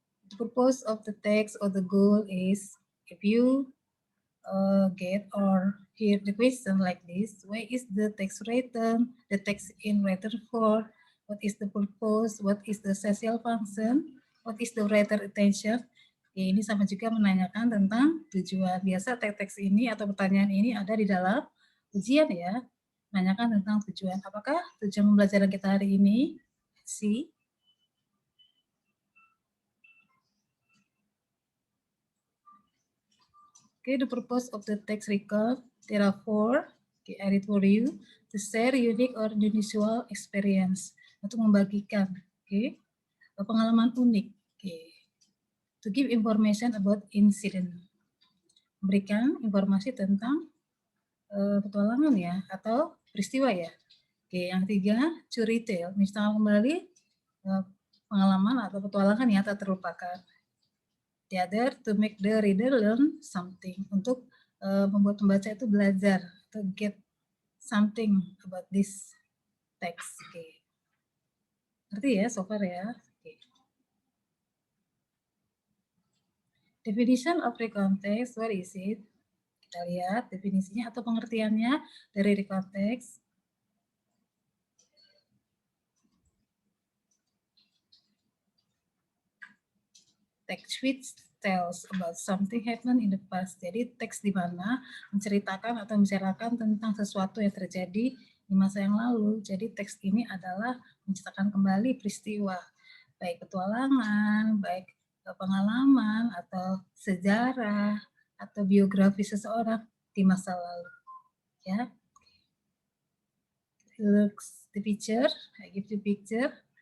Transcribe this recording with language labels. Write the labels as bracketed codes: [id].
[en] The purpose of the text or the goal is if you get or hear the question like this, why is the text written, the text in written for, what is the purpose, what is the social function, what is the writer intention. [id] Oke, ini sama juga menanyakan tentang tujuan. Biasa teks ini atau pertanyaan ini ada di dalam ujian ya, menanyakan tentang tujuan. Apakah tujuan pembelajaran kita hari ini? [en] See. Okay, the purpose of the text record, there are 4. Okay, I read for you. To share unique or unusual experience. [id] Untuk membagikan, okay, pengalaman unik. [en] Okay. To give information about incident. [id] Memberikan informasi tentang petualangan ya, atau peristiwa ya. Oke, yang ketiga, [en] to retell. [id] Misalnya kembali pengalaman atau petualangan yang tak terlupakan. [en] The other, to make the reader learn something. [id] Untuk membuat pembaca itu belajar, [en] to get something about this text. [id] Oke. Ngerti ya, [en] so far [id] ya. Oke. [en] Definition of the context, what is it? [id] Kita lihat definisinya atau pengertiannya dari the context. [en] Text which tells about something happened in the past. [id] Jadi teks di mana menceritakan atau membicarakan tentang sesuatu yang terjadi di masa yang lalu. Jadi teks ini adalah menceritakan kembali peristiwa, baik petualangan, baik pengalaman atau sejarah atau biografi seseorang di masa lalu. Ya. [en] Looks the picture, I give you picture.